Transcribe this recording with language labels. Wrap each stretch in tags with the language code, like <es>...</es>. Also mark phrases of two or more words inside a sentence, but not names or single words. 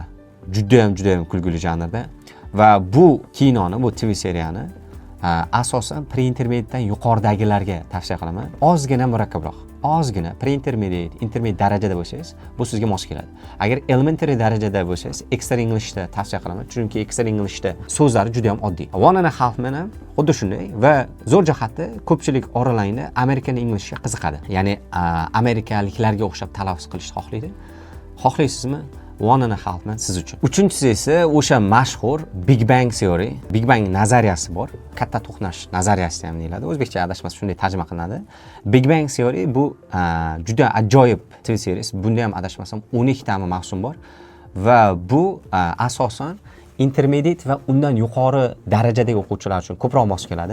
<uz>Juda ham kulgili janrda va bu kinoni, bu TV seriyani asosan pre-intermediatedan yuqoridagilarga tavsiya qilaman. Ozgina murakkabroq, ozgina</uz> <en>pre-intermediate, intermediate</en> <uz>darajada bo'lsangiz, bu sizga mos keladi. Agar elementary darajada bo'lsangiz, Extra Englishda tavsiya qilaman, chunki Extra Englishda so'zlari juda ham oddiy. One and a Half Man ham xuddi shunday va zo'r jihati ko'pchilik oralarida</uz> <en>American Englishga</en> <uz>qiziqadi. Ya'ni amerikaliklarga o'xshab talaffuz qilishni xohlaydi. Xohlaysizmi? One and a Half Man siz uchun. Uchinchisi esa o'sha mashhur Big Bang Theory, Big Bang nazariyasi bor. Katta to'qnash nazariyasi ham deyiladi. O'zbekcha adashmas shunday tarjima qilinadi. Big Bang Theory bu juda ajoyib TV seriyasi. Bunda ham adashmasam 12 ta mavsum bor va bu asosan intermediate va undan yuqori darajadagi o'quvchilar uchun ko'proq mos keladi.</uz>